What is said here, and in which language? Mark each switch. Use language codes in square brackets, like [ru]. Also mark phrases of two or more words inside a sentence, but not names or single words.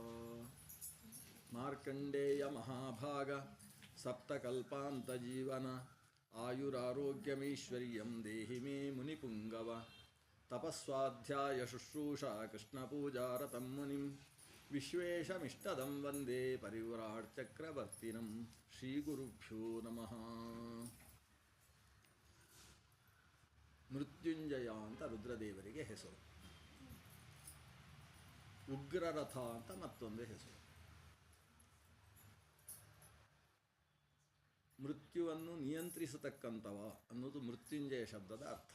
[sa] ಮಾರ್ಕಂಡೇಯ ಮಹಾಭಾಗ ಸಪ್ತಕಲ್ಪಾಂತಜೀವನ ಆಯುರಾರೋಗ್ಯಮೈಶ್ವರ್ಯಂ ದೇಹಿ ಮೇ ಮುನಿಪುಂಗವ. ತಪಸ್ವಾಧ್ಯಾಯ ಶುಶ್ರೂಷಾ ಕೃಷ್ಣಪೂಜಾರತಂ ಮುನಿಂ ವಿಶ್ವೇಶಮಿಷ್ಟದಂ ವಂದೇ ಪರಿವ್ರಾಟ್ ಚಕ್ರವರ್ತಿನಂ. ಶ್ರೀಗುರುಭ್ಯೋ ನಮಃ. [kn] ಮೃತ್ಯುಂಜಯ ಅಂತ ರುದ್ರದೇವರಿಗೆ ಹೆಸರು. ಉಗ್ರರಥ ಅಂತ ಮತ್ತೊಂದು ಹೆಸರು. ಮೃತ್ಯುವನ್ನು ನಿಯಂತ್ರಿಸತಕ್ಕಂಥವ ಅನ್ನೋದು ಮೃತ್ಯುಂಜಯ ಶಬ್ದದ ಅರ್ಥ.